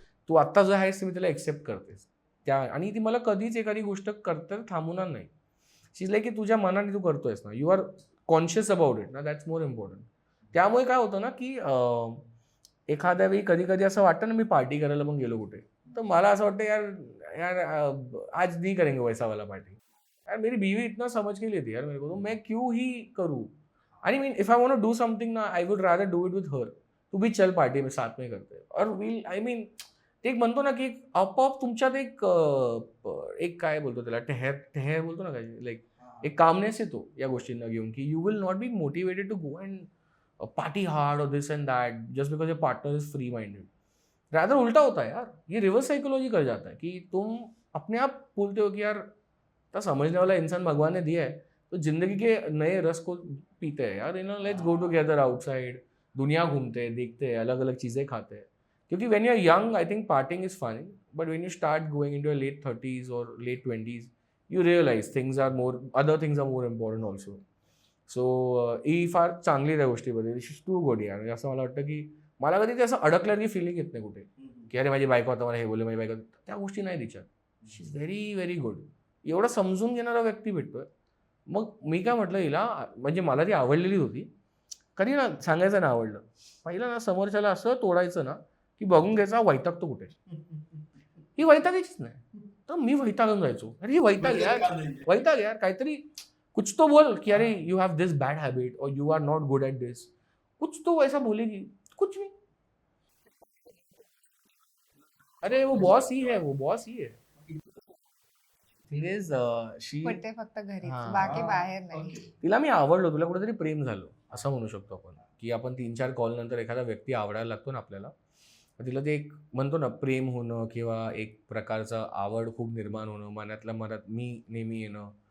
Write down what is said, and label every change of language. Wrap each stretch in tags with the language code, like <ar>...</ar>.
<mr>तू आत्ता जो आहेस ते मी त्याला एक्सेप्ट करतेस त्या, आणि ती मला कधीच एखादी गोष्ट करता थांबवणार नाही.</mr> <en>she is like</en> <mr>की तुझ्या मनाने तू करतोयस ना,</mr> <en>You are conscious about it ना, that's more important.</en> <mr>त्यामुळे काय होतं ना, की एखाद्या वेळी कधी कधी असं वाटतं ना, मी पार्टी करायला पण गेलो कुठे, तर मला असं वाटतं यार यार</mr> <hi>आज नहीं करेंगे वैसा वाला पार्टी. यार मेरी बीवी इतना समझ के लेती है यार मेरे को, तो मैं क्यों ही करूँ.</hi> <en>आणि mean if I want to do something ना, I would rather do it with her.</en> <hi>तू भी चल पार्टी में साथ में करते हैं.</hi> <mr>और विल आय मीन ते एक म्हणतो ना, की आपोआप तुमच्यात एक काय बोलतो त्याला, ठेहर ठेहर बोलतो ना, काय लाईक एक कामनेस येतो या गोष्टींना घेऊन, की</mr> <en>You will not be motivated to go and party hard और this and that just because your partner is free minded.</en> <hi>Rather उल्टा होता है यार, ये रिवर्स साइकोलॉजी कर जाता है कि तुम अपने आप बोलते हो कि यार तो समझने वाला इंसान भगवान ने दिया है, तो जिंदगी के नए रस को पीते हैं यार,</hi> <en>let's go together outside,</en> <hi>दुनिया घूमते हैं, देखते हैं, अलग अलग चीज़ें खाते हैं.</hi> <en>क्योंकि when you are young I think partying is fun, but when you start going in to late 30s और late 20s you realize things are more, other things are more important also.</en> <mr>So ही फार चांगली त्या गोष्टीमध्ये,</mr> <en>This is too good यार.</en> <mr>असं मला वाटतं की मला कधी ते असं अडकल्याची फिलिंग येत नाही कुठे, की अरे माझी बायको आता मला हे बोलले, माझी बायको, त्या गोष्टी नाही तिच्यात.</mr> <en>She is very very good.</en> <mr>एवढं समजून घेणारा व्यक्ती भेटतोय. मग मी काय म्हटलं हिला, म्हणजे मला ती आवडलेली होती. कधी ना सांगायचं ना आवडलं, पहिलं ना समोरच्याला असं तोडायचं ना, की बघून घ्यायचा वैतागतो कुठे. ही वैतागायचीच नाही, तर मी वैतागून जायचो. अरे ही वैताग यार, वैताग यार, काहीतरी</mr> <hi>कुछ तो बोल कि अरे</hi> <en>You have this bad habit और you are not good at this.</en> <hi>कुछ तो वैसा बोलेगी, कुछ नहीं. अरे वो बॉस ही है, वो बॉस ही है.</hi> <en>thing is she,</en> <mr>पडते फक्त घरीच, हां. बाकी बाहेर नाही. तिला मी आवडलो, तुला कुठेतरी प्रेम झालं असं म्हणू शकतो आपण, की आपण 3-4 कॉल नंतर एखादा व्यक्ती आवडायला लागतो ना आपल्याला, तर तिला ते एक म्हणतो ना प्रेम होणं किंवा एक प्रकारचं आवड खूप निर्माण होणं, मनातल्या मनात मी नेहमी येणं.</mr>